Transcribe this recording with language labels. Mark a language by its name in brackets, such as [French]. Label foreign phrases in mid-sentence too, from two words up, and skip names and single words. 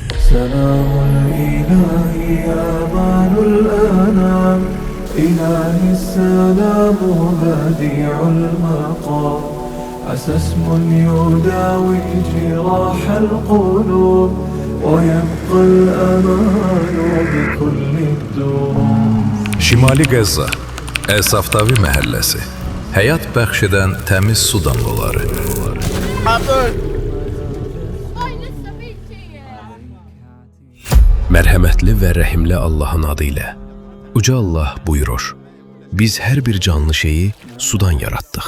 [Arabic] سلام الإله أمان الأنام، إلهي السلام بديع المقام، عسى اسم يداوي جراح القلوب، ويبقى الأمان بكل الدروب. [Azerbaijani] Şimali Qəzza, Əsaftavi məhəlləsi. Həyat bəxş edən təmiz su damlaları. Mərhəmətli və rəhimli Allahın adı ilə. Uca Allah buyurur: Biz hər bir canlı şeyi sudan yaratdıq.